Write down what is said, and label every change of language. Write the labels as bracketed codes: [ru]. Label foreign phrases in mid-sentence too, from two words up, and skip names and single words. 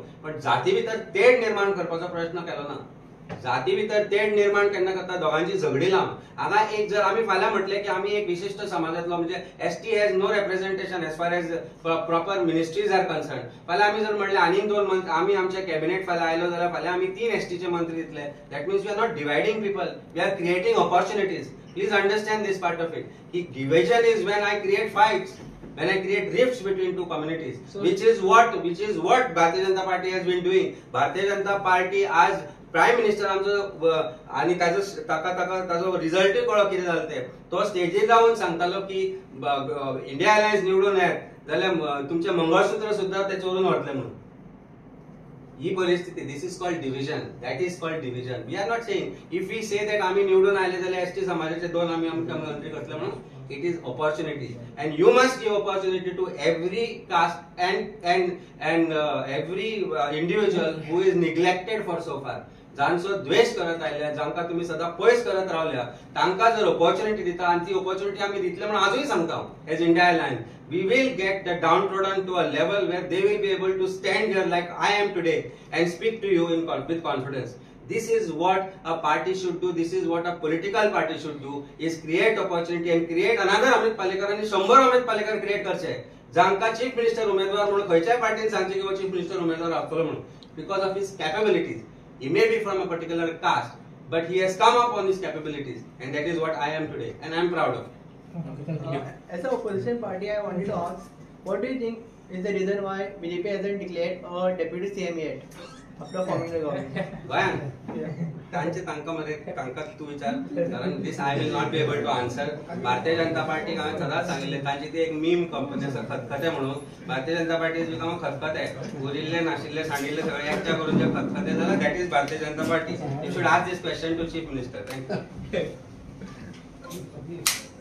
[kok] पण जाती भितर तेड निर्माण करपाचो प्रयत्न केलो ना. जाती भितर तेड निर्माण केन्ना करता दोगांची झगडी लावन. हांगा एक जर आमी फाल्यां म्हटले की आमी एक विशिष्ट समाजातलो म्हणजे [en] ST has no representation as far as proper ministries are concerned. [kok] फाल्यां आमी जर म्हणले आनी 2 मंत्री आमी आमचे कॅबिनेट फाल्यां आयलो जाल्यार फाल्यां आमी 3 ST चे मंत्री दितले. [en] That means we are not dividing people we are creating opportunities. please understand this part of it की division is when I create fights when I create rifts between two communities, which is what Bharatiya Janata Party has been doing. [kok] Bharatiya Janata Party आज [en] Prime Minister [kok] आमचो आणि ताजो रिझल्टूय कळो कितें जालें ते. तो स्टेजीर रावन सांगतालो की इंडिया अलायन्स निवडून येत जाल्यार तुमचे मंगळसूत्र सुद्धा ते चोरून व्हरतले म्हणून. ही परिस्थिती [en] this is called division. that is called division. दॅट इज कॉल्ड डिव्हिजन. we are not saying if we say that [kok] आम्ही निवडून आले जाल्यार ST समाजाचे 2 आम्ही आमच्या मंत्री करतले म्हणून. [en] It is opportunity, and you must give opportunity to every caste and every individual who is neglected for so far. [kok] जांचो द्वेष करत आयल्या जांकां तुम्ही सदां पयस करत रावल्या तांकां जर ऑपॉर्च्युनिटी दिता आनी ती ऑपॉर्च्युनिटी आमी दितले म्हणून आजूय सांगता एज इंडिया अलायन्स [en] we will get the downtrodden to a level where they will be able to stand here like I am today and speak to you with confidence. This is what a party should do. This is what a political party should do, is create opportunity and create another Amit Palekar and 100 Amit Palekar create [kok] करचे जांकां चीफ मिनिस्टर उमेदवार म्हणून खंयच्याय पार्टीन सांगचे की चीफ मिनिस्टर उमेदवार आसतलो म्हणून [en] because of his capabilities. He may be from a particular caste, but he has come up on his capabilities, and that is what I am today, and I am proud of. As an opposition party, I wanted to ask, what do you think is the reason why BJP hasn't declared a deputy CM yet after forming the government? [kok] गोंयान तांकां मध्ये तांकां तूं विचार कारण [en] this I will not be able to answer. [kok] भारतीय जनता पार्टी हांवें सदांच सांगिल्लें तांची ती एक मीम कंपनी आसा खतखते म्हणून. भारतीय जनता पार्टी [en] is become [kok] खतखते उरिल्ले नाशिल्ले सांडिल्ले सगळे एकट्या करून जे खतखते जाल्यार [en] that is [kok] भारतीय जनता पार्टी. [en] You should ask this question to Chief Minister. थँक्यू.